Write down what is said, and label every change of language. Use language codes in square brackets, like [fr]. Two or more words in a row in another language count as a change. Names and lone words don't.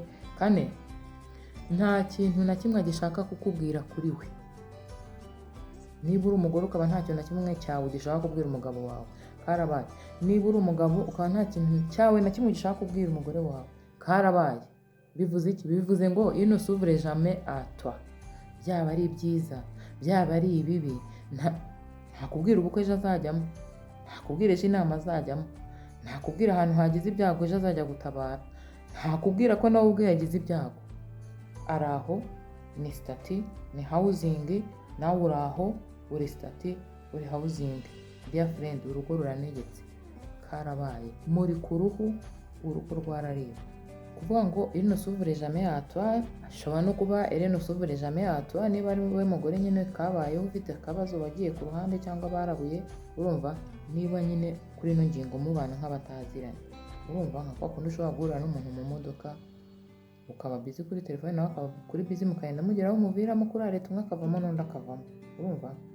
[rw] Kane, nta kintu na kimwe agishaka kukubwira kuri we. Niba uri umugore ukaba nta kintu na kimwe cyawe ugishaka kubwira umugabo wawe, karabaye. Niba uri umugabo ukaba nta kintu cyawe na kimwe ugishaka kubwira umugore wawe, karabaye. Bivuze iki? Bivuze ngo [fr] il ne s'ouvre jamais à toi. [rw] Byaba ari ibyiza, byaba ari ibibi, ntakubwira ubukwe ejo azajyamo, ntakubwira ejo inama azajyamo, ntakubwira ahantu hagize ibyago ejo azajya gutabara, ntakubwira ko nawe ubwe yagize ibyago. Ari aho, ni stati, ni housing, nawe uri aho, uri stati, uri housing. [en] Dear friend, [rw] urugo ruranegetse, karabaye. Muri ku ruhu, urugo rwarariwe. Kuvuga ngo [fr] il ne s'ouvre jamais à toi, [rw] ashobora no kuba [fr] il ne s'ouvre jamais à toi [rw] niba ari wowe mugore nyine kabayeho ufite akabazo wagiye ku ruhande cyangwa barabuye, urumva. Niba nyine kuri ino ngingo mubana nk'abataziranye, urumva, nka kwa kundi ushobora guhurira n'umuntu mu modoka ukaba busy kuri telefone nawe akaba kuri busy, mukagenda mugeraho umuviramo kuri areta, umwe akavamo n'undi akavamo, urumva.